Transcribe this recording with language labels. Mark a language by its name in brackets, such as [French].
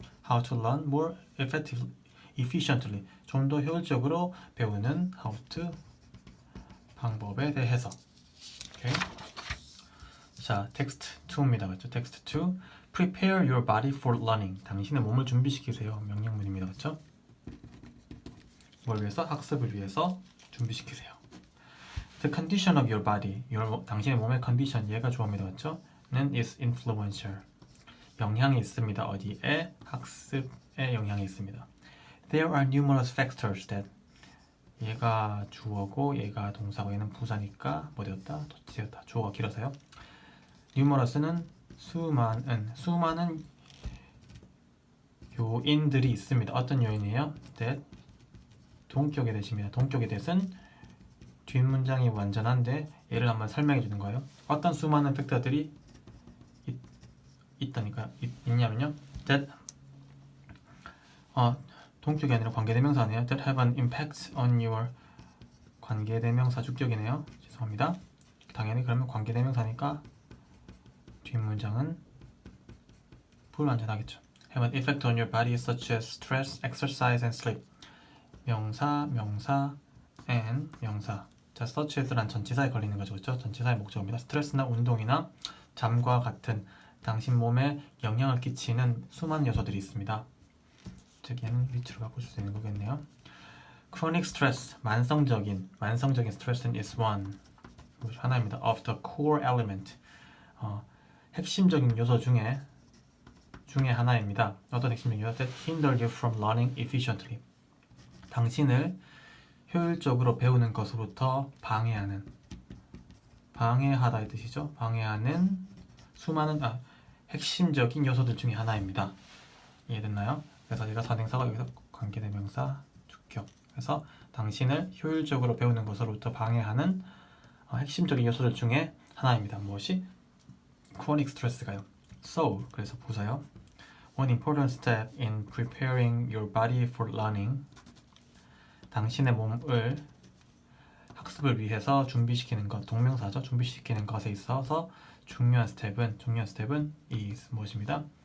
[English] How to learn more efficiently. [Korean] 좀 더 효율적으로 배우는 how to 방법에 대해서. 오케이. 자, 텍스트 2입니다. 그렇죠? 텍스트 2. [English] Prepare your body for learning. [Korean] 당신의 몸을 준비시키세요. 명령문입니다. 그렇죠? 뭘 위해서? 학습을 위해서 준비시키세요. [English] The condition of your body. [Korean] 당신의 몸의 컨디션, 얘가 주어입니다. 그렇죠? 는 is influential. 영향이 있습니다. 어디에? 학습에 영향이 있습니다. [English] There are numerous factors that. [Korean] 얘가 주어고 얘가 동사고 얘는 부사니까 뭐 되었다? 도치였다. 주어가 길어서요. numerous는 수많은 요인들이 있습니다. 어떤 요인이에요? that 동격의 대시입니다. 동격의 대는 뒷문장이 완전한데 얘를 한번 설명해 주는 거예요. 어떤 수많은 팩터들이 있냐면요. that 동격이 아니라 관계대명사네요. [English] that have an impact on your [Korean] 관계대명사 주격이네요. 죄송합니다. 당연히 그러면 관계대명사니까 뒷문장은 불완전하겠죠. [English] have an effect on your body such as stress, exercise, and sleep. [Korean] 명사, and 명사. 자, such as란 전치사에 걸리는 거죠. 그렇죠? 전치사의 목적입니다. 스트레스나 운동이나 잠과 같은 당신 몸에 영향을 끼치는 수많은 요소들이 있습니다. 즉 얘는 위치로 바꿀 수 있는 거겠네요. [English] chronic stress, [Korean] 만성적인 스트레스는 [English] is one, [Korean] 하나입니다. [English] of the core element, [Korean] 핵심적인 요소 중에 하나입니다. 어떤 핵심적인 요소? [English] that hinder you from learning efficiently. [Korean] 당신을 효율적으로 배우는 것으로부터 방해하다의 뜻이죠. 방해하는 수많은 핵심적인 요소들 중에 하나입니다. 이해됐나요? 그래서 얘가 선행사가 여기서 관계대명사 주격. 그래서 당신을 효율적으로 배우는 것으로부터 방해하는 핵심적인 요소들 중에 하나입니다. 무엇이? chronic stress가요. So, 그래서 보세요. [English] One important step in preparing your body for learning. [Korean] 당신의 몸을 학습을 위해서 준비시키는 것, 동명사죠. 준비시키는 것에 있어서 중요한 스텝은 is 무엇입니다?